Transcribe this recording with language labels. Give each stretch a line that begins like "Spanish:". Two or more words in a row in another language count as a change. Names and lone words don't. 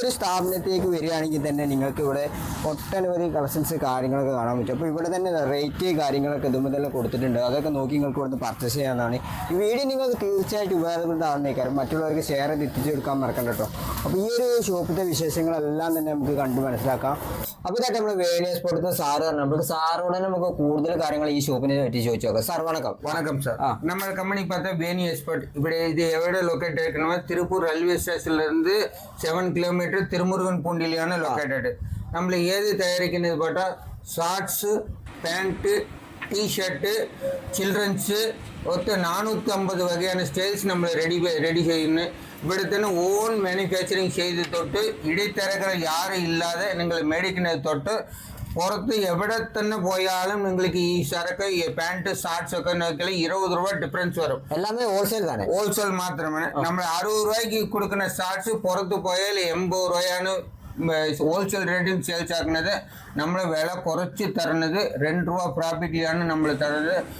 Malayalam: ഒരു സ്ഥാപനത്തേക്ക് വരികയാണെങ്കിൽ തന്നെ നിങ്ങൾക്ക് ഇവിടെ ഒട്ടനവധി കളക്ഷൻസ് കാര്യങ്ങളൊക്കെ കാണാൻ പറ്റും അപ്പോൾ ഇവിടെ തന്നെ റേറ്റ് കാര്യങ്ങളൊക്കെ ഇതുമ്പോൾ തന്നെ കൊടുത്തിട്ടുണ്ട് അതൊക്കെ നോക്കി നിങ്ങൾക്ക് ഇവിടുന്ന് പർച്ചേസ് ചെയ്യാവുന്നതാണ് ഈ വീഡിയോ നിങ്ങൾക്ക് തീർച്ചയായിട്ടും ഉപകാരപ്രദമാകുന്നേക്കാരം മറ്റുള്ളവർക്ക് ഷെയർ ചെയ്ത് എത്തിച്ചു കൊടുക്കാൻ മറക്കണ്ട കേട്ടോ അപ്പോൾ ഈ ഒരു ഷോപ്പിൻ്റെ വിശേഷങ്ങളെല്ലാം തന്നെ നമുക്ക് കണ്ട് മനസ്സിലാക്കാം അപ്പോൾ ഇതായിട്ട് നമ്മൾ വേണി എക്സ്പോർട്ട് സാറ് പറഞ്ഞു നമുക്ക് സാറോട് നമുക്ക് കൂടുതൽ കാര്യങ്ങൾ ഈ ഷോപ്പിനെ പറ്റി ചോദിച്ചു നോക്കാം സാർ
Tamil: வணக்கம் சார் நம்ம கம்பெனி பார்த்தா வேணி எக்ஸ்பர்ட் இப்படி இது எவ்வளோ லொக்கேட் ஆகிக்கணுமோ திருப்பூர் ரயில்வே ஸ்டேஷன்லேருந்து 7 kilometer திருமுருகன் பூண்டிலியான லொக்கேட்டடு நம்மள ஏது தயாரிக்கிறது பார்த்தா ஷார்ட்ஸு பேண்ட்டு டீஷர்ட்டு சில்ட்ரன்ஸு ஒருத்தர் 450 வகையான ஸ்டைல்ஸ் நம்ம ரெடி செய்யணும்
Malayalam: ഇവിടുത്തെ ഓൺ മാനുഫാക്ചറിങ് ചെയ്ത് തൊട്ട് ഇടത്തരകൾ യാരും ഇല്ലാതെ നിങ്ങൾ മേടിക്കുന്നത് തൊട്ട് പുറത്ത് എവിടെ തന്നെ പോയാലും നിങ്ങൾക്ക് ഈ സരക്ക് ഈ പാൻറ് ഷാർട്ട്സ് ഒക്കെ നോക്കിയാൽ 20 രൂപ ഡിഫറൻസ് വരും എല്ലാമേ ഹോൾസെയിൽ തന്നെ ഹോൾസെയിൽ മാത്രമാണ് നമ്മൾ 60 രൂപയ്ക്ക് കൊടുക്കുന്ന ഷാർട്ട്സ് പുറത്ത് പോയാൽ 80 രൂപയാണ് ഹോൾസെയിൽ റേറ്റിൽ സെയിൽസ് ആക്കുന്നത് നമ്മൾ വില കുറച്ച് തരുന്നത് 2 രൂപ പ്രോഫിറ്റിലാണ് നമ്മൾ തരുന്നത്